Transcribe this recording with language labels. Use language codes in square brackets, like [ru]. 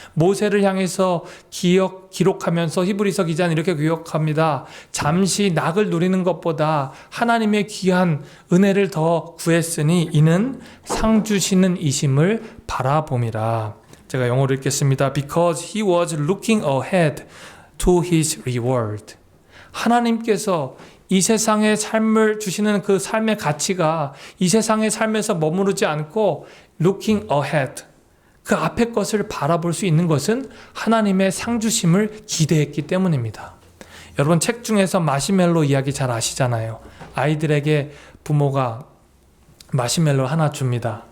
[ko] 모세를 향해서 기록하면서 히브리서 기자는 이렇게 기록합니다. 잠시 낙을 누리는 것보다 하나님의 귀한 은혜를 더 구했으니 이는 상 주시는 이심을 바라봄이라. 제가 영어로 읽겠습니다. [en] Because he was looking ahead to his reward. [ko] 하나님께서 이 세상의 삶을 주시는 그 삶의 가치가 이 세상의 삶에서 머무르지 않고 [en] looking ahead, [ko] 그 앞의 것을 바라볼 수 있는 것은 하나님의 상주심을 기대했기 때문입니다. 여러분, 책 중에서 마시멜로 이야기 잘 아시잖아요. 아이들에게 부모가 마시멜로 하나 줍니다.